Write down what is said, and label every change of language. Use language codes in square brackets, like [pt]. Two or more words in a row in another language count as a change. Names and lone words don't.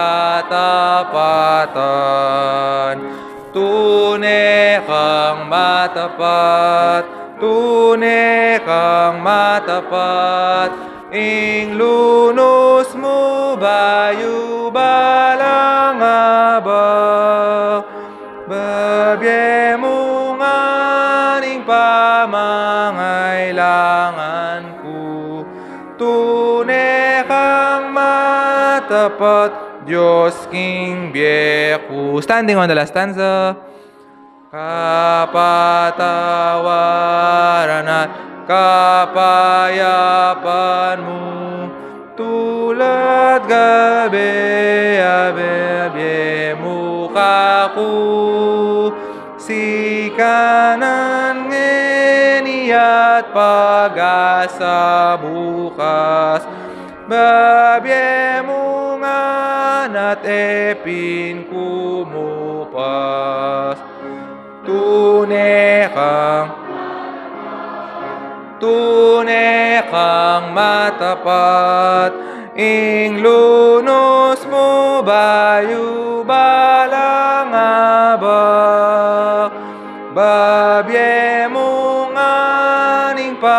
[pam] katapatan, tunay kang matapat, tunay kang matapat, ing lunos mo bayu balang abak, babye mo nganing pamangailangan ko, tunay kang matapat, Diyos King Bieku. [en] Standing on the last stanza. [pam] Kapatawaran at kapayapan mo, tulad gabi, abe mukha ko, si kanan ngeni at pag-asa bukas, babye mo at epin kumupas, tunay kang matapat, ing lunos mo bayu balang abak, babye mo nganing